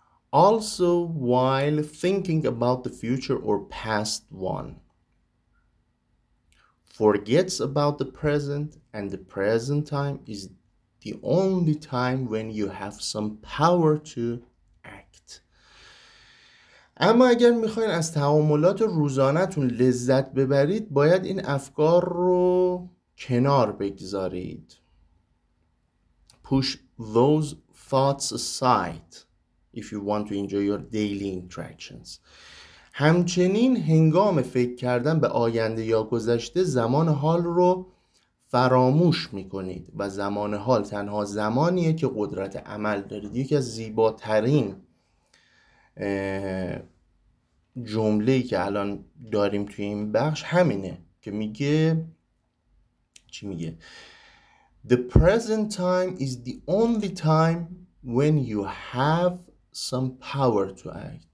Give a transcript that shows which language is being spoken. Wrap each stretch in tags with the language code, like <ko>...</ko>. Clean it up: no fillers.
<en>Also while thinking about the future or past one. Forgets about the present, and the present time is the only time when you have some power to act.</en> <fa>اما اگر میخواین از تعاملات روزانه‌تون لذت ببرید باید این افکار رو کنار بگذارید.</fa> <en>Push those thoughts aside if you want to enjoy your daily interactions.</en> <fa>همچنین هنگام فکر کردن به آینده یا گذشته زمان حال رو فراموش میکنید و زمان حال تنها زمانیه که قدرت عمل دارید. یکی از زیباترین جمله‌ای که الان داریم توی این بخش همینه که میگه چی میگه؟</fa> <en>The present time is the only time when you have some power to act.</en>